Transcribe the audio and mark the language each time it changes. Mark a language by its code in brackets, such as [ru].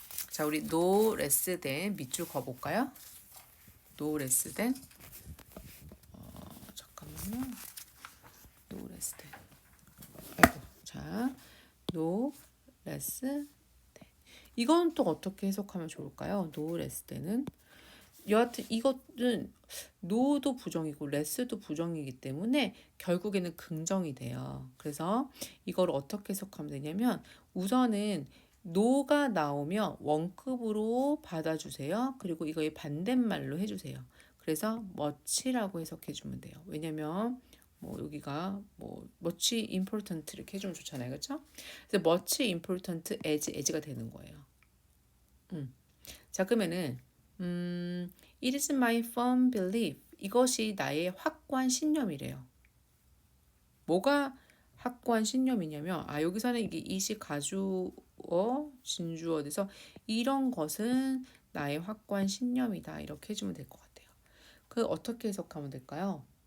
[ko] 자, 우리 no less than 밑줄 그어볼까요? no less than 잠깐만요. no less than 아이고 자 no less than 이건 또 어떻게 해석하면 좋을까요? no less than은 여하튼 이것은 no도 부정이고 less도 부정이기 때문에 결국에는 긍정이 돼요. 그래서 이걸 어떻게 해석하면 되냐면 우선은 no가 나오면 원급으로 받아주세요. 그리고 이거의 반대말로 해주세요. 그래서 much라고 해석해 주면 돼요. 왜냐면 뭐 여기가 뭐 much important 이렇게 해주면 좋잖아요. 그렇죠? 그래서 much important as가 되는 거예요. 자, 그러면은 [en] it is my firm belief. [ko] 이것이 나의 확고한 신념이래요. 뭐가 확고한 신념이냐면 여기서는 이게 이시 가주어 진주어 돼서 이런 것은 나의 확고한 신념이다. 이렇게 해주면 될 것 같아요. 그 어떻게 해석하면 될까요?